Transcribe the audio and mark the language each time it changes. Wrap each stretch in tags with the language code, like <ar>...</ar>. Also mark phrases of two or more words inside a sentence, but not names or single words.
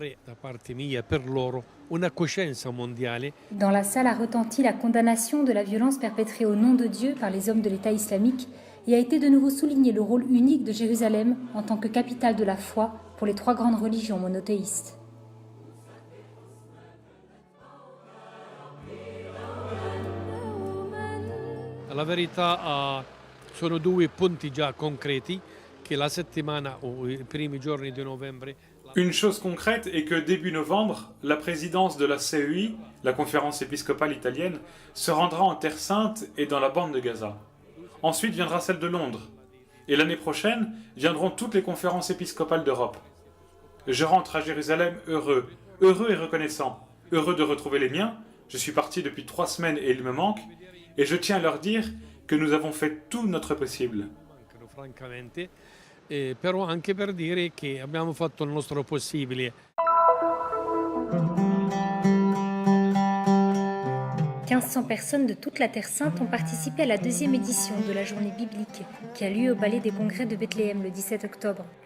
<fr>Dans la salle a retenti la condamnation de la violence perpétrée au nom de Dieu par les hommes de l'État islamique et a été de nouveau souligné le rôle unique de Jérusalem en tant que capitale de la foi pour les 3 grandes religions monothéistes.</fr> <it>La verità sono 2 punti già concreti che la settimana o i primi giorni di novembre.</it> <fr>Une chose concrète est que début novembre, la présidence de la CEI, la conférence épiscopale italienne, se rendra en Terre Sainte et dans la bande de Gaza. Ensuite viendra celle de Londres. Et l'année prochaine, viendront toutes les conférences épiscopales d'Europe. Je rentre à Jérusalem heureux et reconnaissant, heureux de retrouver les miens. Je suis parti depuis 3 semaines et ils me manquent. Et je tiens à leur dire que nous avons fait tout notre possible.</fr> <it>Francamente, però anche per dire che abbiamo fatto il nostro possibile.</it> <fr>1500 personnes de toute la Terre Sainte ont participé à la 2e édition de la journée biblique qui a lieu au Palais des Congrès de Bethléem le 17 octobre.</fr>